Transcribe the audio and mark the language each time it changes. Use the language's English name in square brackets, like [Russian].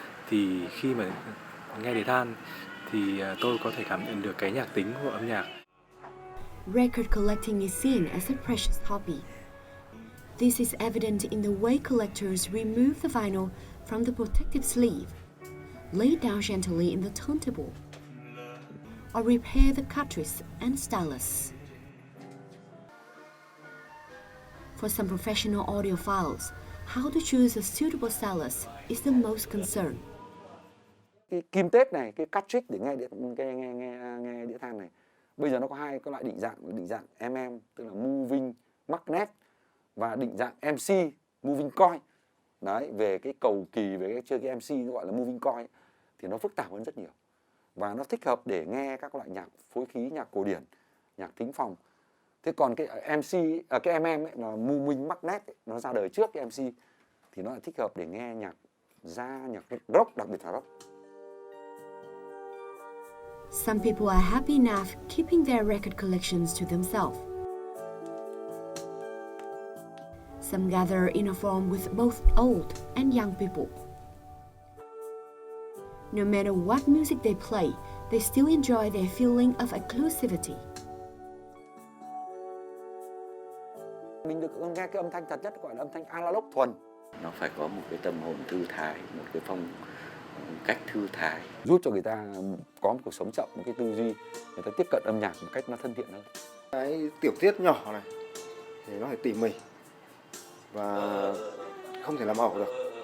[Vietnamese] Thì khi mà nghe đế than thì tôi có thể cảm nhận được cái nhạc tính của âm nhạc. [English] Record collecting is seen as a precious hobby. This is evident in the way collectors remove the vinyl from the protective sleeve, lay it down gently in the turntable, or repair the cartridge and stylus. For some professional audiophiles, how to choose a suitable stylus is the most concern. [Vietnamese] Cái kim tết này, cái cartridge để nghe đĩa than này, bây giờ nó có hai cái loại định dạng tức là moving magnet, và định dạng MC moving coil. Đấy, về cái cầu kỳ, về cái chơi cái MC nó gọi là moving coil thì nó phức tạp hơn rất nhiều, và nó thích hợp để nghe các loại nhạc phối khí, nhạc cổ điển, nhạc thính phòng. Thế còn cái MC cái MM ấy là moving magnet ấy, nó ra đời trước cái MC thì nó lại thích hợp để nghe nhạc jazz, nhạc rock, đặc biệt là rock. [English] Some people are happy enough keeping their record collections to themselves. Some gather in a forum with both old and young people. No matter what music they play, they still enjoy their feeling of exclusivity. [Vietnamese] Mình được nghe cái âm thanh thật nhất gọi là âm thanh analog thuần. Nó phải có một cái tâm hồn thư thái, một cái phong cách thư thái, giúp cho người ta có một cuộc sống chậm, một cái tư duy, người ta tiếp cận âm nhạc một cách nó thân thiện hơn. Cái tiểu tiết nhỏ này thì nó phải tỉ mỉ và không thể làm ẩu được.